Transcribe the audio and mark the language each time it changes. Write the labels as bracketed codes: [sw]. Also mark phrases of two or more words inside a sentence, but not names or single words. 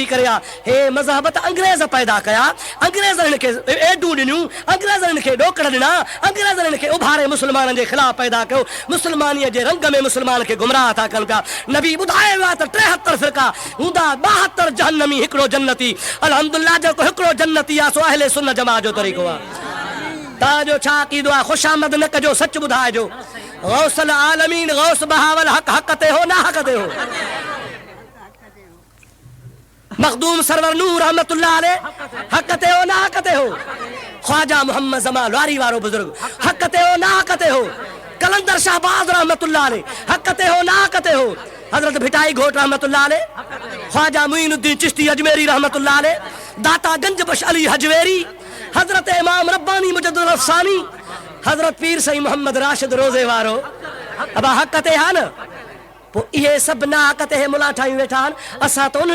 [sd] करे आहे हे मज़हब त अंग्रेज़ पैदा कया अंग्रेज़नि खे एडूं ॾिनियूं अंग्रेज़नि खे ॾोकड़ ॾिना अंग्रेज़नि खे उभारे मुस्लमाननि जे ख़िलाफ़ पैदा कयो मुस्लमानीअ जे रंग में मुस्लमान खे गुमराह था कनि पिया नबी ॿुधायो आहे त 73 फ़िरका हूंदा 72 जहन्नमी हिकिड़ो जन्नती अल्हम्दुलिल्लाह जेको हिकिड़ो जन्नती आहे सो अहले सुन्नत जमात जो तरीक़ो आहे ताजो छा कीदो आहे खुशामद न कजो सच ॿुधाइजो गौसल आलमीन गौस बहावल हक हक ते हो ना हक ते हो मखदूम सरवर नूर [ar] رحمة الله عليه [sd] हक ते हो ना हक ते हो ख्वाजा मोहम्मद जमाल वारी वारो बुजुर्ग हक ते हो ना हक ते हो कलंदर शाहबाज [ar] رحمة الله عليه [sd] हक ते हो ना हक ते हो हजरत भिटाई घोट [ar] رحمة الله عليه [sd] ख्वाजा मुईनुद्दीन चिश्ती अजमेरी [ar] رحمة الله عليه [sd] दाता गंजबख्श अली हजवेरी हजरत इमाम रब्बानी मुजद्दिद अफसानी हजरत पीर सई मोहम्मद राशिद रोजे वारो अबा हक़ ते हा न पोइ इहे सभु नाहक़ ते मुला ठाहियूं वेठा आहिनि असां त उन्हनि